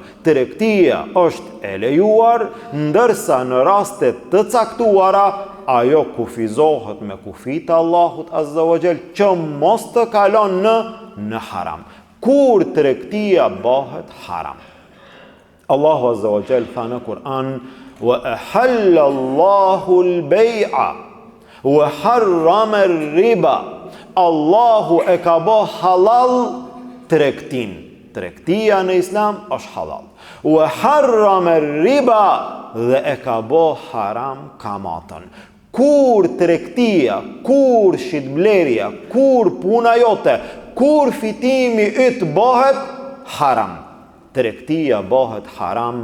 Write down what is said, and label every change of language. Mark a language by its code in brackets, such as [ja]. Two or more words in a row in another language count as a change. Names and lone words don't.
[sq] Tregtia është e lejuar, ndërsa në raste të caktuara ajo kufizohet me kufit Allahut [ar] عز وجل [sq] që mos të kalon në haram. Kur tregtia bëhet haram, Allahu [ar] عز وجل [sq] tha në Kur'an: [ar] "وأحل الله البيع وحرم الربا." [sq] Allahu e ka bë halal tregtin. tregtia në Islam është halal. [ar] وحرم الربا, [sq] dhe e ka bë haram kamatën. Kur tregtia, kur shitblerja, kur puna jote, kur fitimi yt bëhet haram, tregtia bëhet haram.